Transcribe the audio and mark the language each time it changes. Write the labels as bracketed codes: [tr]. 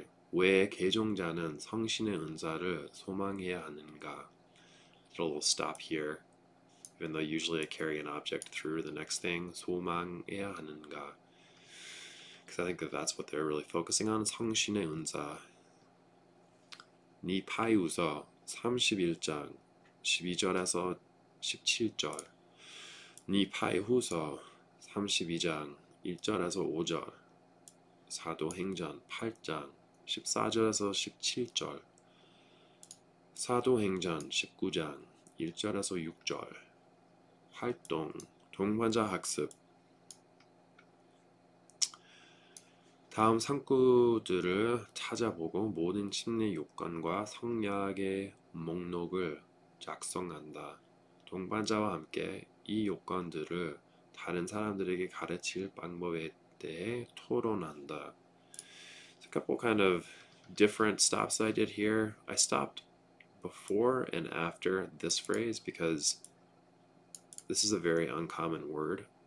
[ko] 왜 개종자는 성신의 은사를 소망해야 하는가? [en] A little stop here. Even though usually I carry an object through the next thing. [ko] 소망해야 하는가? [en] Because I think that that's what they're really focusing on. [ko] 성신의 은사. 니파이우서 31장 12절에서 17절. 니파이후서 32장 1절에서 5절. 사도행전 8장 14절에서 17절. 사도행전 19장 1절에서 6절. 활동, 동반자 학습. 다음 상구들을 찾아보고 모든 침례 요건과 성약의 목록을 작성한다. 동반자와 함께 이 요건들을 다른 사람들에게 가르칠 방법에 대해 토론한다. [en] A couple kind of different stops I did here. I stopped before and after this phrase because this is a very uncommon word.